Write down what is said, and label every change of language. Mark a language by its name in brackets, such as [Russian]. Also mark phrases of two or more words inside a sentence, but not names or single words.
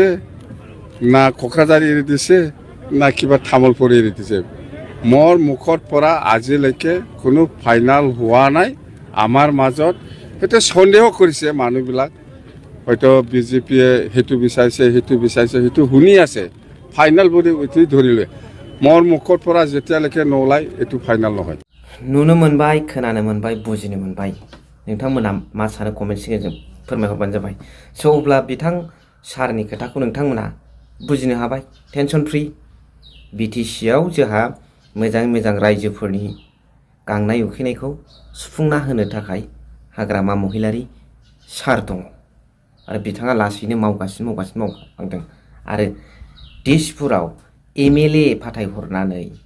[Assamese] না কোকৰাঝাৰ এৰি দিছে না কিবা তামোলপুৰ এৰি দিছে মোৰ মুখৰ পৰা আজিলৈকে কোনো ফাইনেল হোৱা নাই আমাৰ মাজত সেইটো সন্দেহ কৰিছে মানুহবিলাক হয়তো বিজেপিয়ে সেইটো বিচাৰিছে সেইটো শুনি আছে ফাইনেল বুলি উঠি ধৰিলে মোৰ মুখৰ পৰা যেতিয়ালৈকে নোলায় এইটো ফাইনেল নহয়। [Bodo] नुनो मोनबाय खोनानो मोनबाय बुजिनो मोनबाय नोंथांमोना मा सानो कमेन्ट्सनि गेजेरजों फोरमायहरबानो जाबाय। स' अब्ला बिथां सारनि खोथाखौ नोंथांमोना बुजिनो हाबाय [English] tension free [Bodo] BTCआव जोंहा मोजां रायजोफोरनि गांनाय उखैनायखौ सुफुंना होनो थाखाय हाग्रामा महिलारि सार दङ आरो बिथाङा लासैनो मावगासिनो मावलांदों आरो दिसपुराव MLA फाथायहरनानै